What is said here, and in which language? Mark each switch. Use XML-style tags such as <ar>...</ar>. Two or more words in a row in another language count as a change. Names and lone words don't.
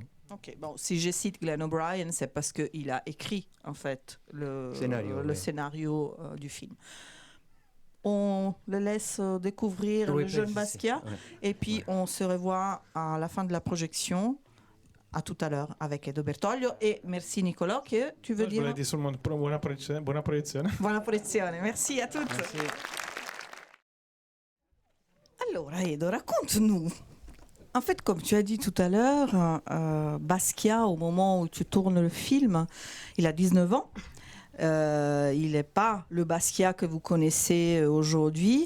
<fr>Ok, bon, si je cite Glenn O'Brien, c'est parce qu'il a écrit, en fait, le scénario du film. On le laisse découvrir le jeune Basquiat, et puis on se revoit à la fin de la projection. À tout à l'heure avec Edo Bertoglio. Et merci Nicolas, que tu veux dire? Je voulais dire seulement</fr> <it>buona proiezione. Buona proiezione,</it> <fr>merci à toutes. Merci. Allora Edo, raconte-nous. En fait, comme tu as dit tout à l'heure, Basquiat, au moment où tu tournes le film, il a 19 ans. Il n'est pas le Basquiat que vous connaissez aujourd'hui.</fr>